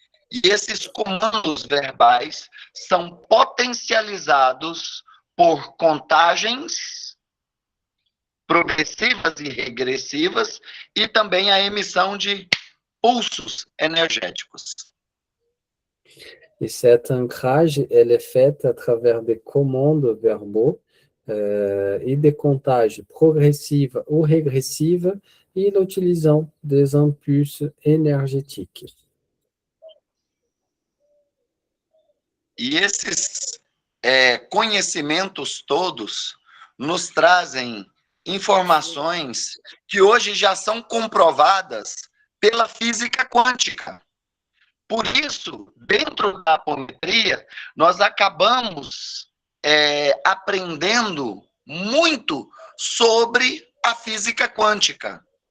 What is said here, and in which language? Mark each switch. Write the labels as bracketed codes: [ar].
[pt] E esses comandos verbais são potencializados por contagens progressivas e regressivas e também a emissão de pulsos energéticos. [fr] Et cet ancrage, elle est faite à travers des commandes verbaux et des comptages progressives ou régressives et l'utilisation des impulses énergétiques. [pt] E esses conhecimentos todos nos trazem informações que hoje já são comprovadas pela física quântica. Por isso, dentro da apometria, nós acabamos aprendendo muito sobre a física quântica.